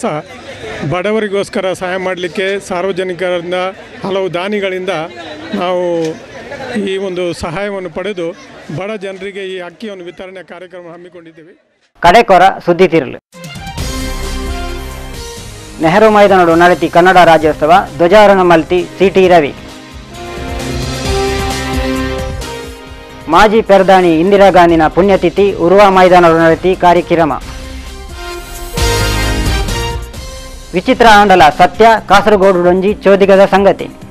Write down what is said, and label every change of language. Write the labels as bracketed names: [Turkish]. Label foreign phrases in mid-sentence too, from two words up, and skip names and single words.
[Kannada] ಬಡವರಿಗೋಸ್ಕರ ಸಹಾಯ ಮಾಡಲಿಕ್ಕೆ ಸಾರ್ವಜನಿಕರಿಂದ ಹಲವು ದಾನಿಗಳಿಂದ ನಾವು ಈ ಒಂದು ಸಹಾಯವನ್ನು ಪಡೆದು ಬಡ ಜನರಿಗೆ ಈ ಅಕ್ಕಿಯನ್ನು ವಿತರಣೆ ಕಾರ್ಯಕ್ರಮ ಹಮ್ಮಿಕೊಂಡಿದ್ದೇವೆ. [Tulu] ಕಡೆಕೊರ ಸುದ್ದಿ ತಿರುಳು. ನೆಹರು ಮೈದಾನಡು ನಡೆತಿ ಕನ್ನಡ ರಾಜ್ಯೋತ್ಸವ ಧ್ವಜಾರೋಹಣ ಮಲ್ತಿ CT ರವಿ. ಮಾಜಿ ಪ್ರಧಾನಿ ಇಂದಿರಾ ಗಾಂಧಿನ ಪುಣ್ಯತಿಥಿ ಉರ್ವ ಮೈದಾನಡು ನಡೆತಿ ಕಾರ್ಯಕ್ರಮ. ವಿಚಿತ್ರ ಆಂಡಲ ಸತ್ಯ ಕಾಸರಗೋಡುಡೊಂಜಿ ಚೋದಿಗದ ಸಂಗತಿ.